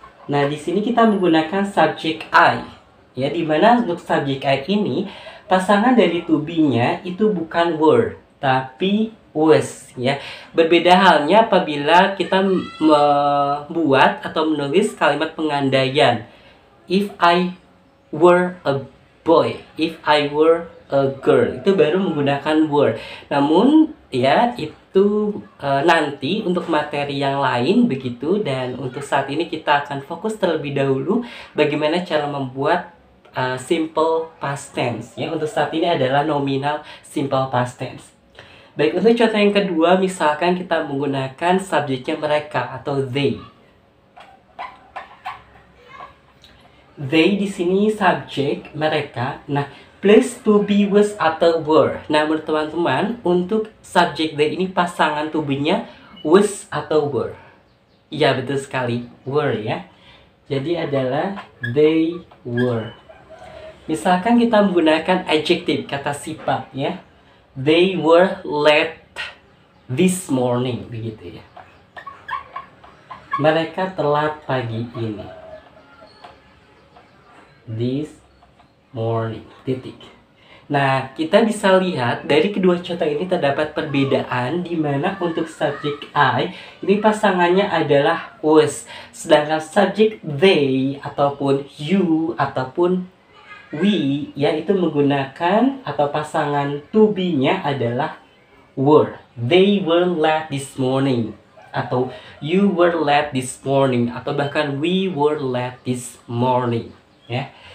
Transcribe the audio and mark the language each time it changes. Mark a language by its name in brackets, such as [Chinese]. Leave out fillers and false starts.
[Indonesian] Nah, di sini kita menggunakan subjek I ya, dimana untuk subjek I ini pasangan dari to be-nya itu bukan were tapi was ya. Berbeda halnya apabila kita membuat atau menulis kalimat pengandaian. [English] If I were a boy, if I were a girl, [Indonesian] itu baru menggunakan were. Namun ya itu nanti untuk materi yang lain begitu, dan untuk saat ini kita akan fokus terlebih dahulu bagaimana cara membuat simple past tense ya. Untuk saat ini adalah nominal simple past tense. Baik, untuk contoh yang kedua, misalkan kita menggunakan subjeknya mereka atau they. They di sini subjek mereka. Nah, plus to be, was atau were. Nah, menurut teman-teman, untuk subjek they ini pasangan to be-nya was atau were. Iya, betul sekali, were ya. Jadi adalah they were. Misalkan kita menggunakan adjektif kata sifat ya. [English] They were late this morning, begitu ya. [Indonesian] Mereka telat pagi ini. [English] This morning, [Indonesian] titik. Nah, kita bisa lihat dari kedua contoh ini terdapat perbedaan di mana untuk subjek I ini pasangannya adalah was, sedangkan subjek they ataupun you ataupun we yaitu menggunakan atau pasangan to be-nya adalah were. [English] They were late this morning, [Indonesian] atau [English] you were late this morning, [Indonesian] atau bahkan [English] we were late this morning ya.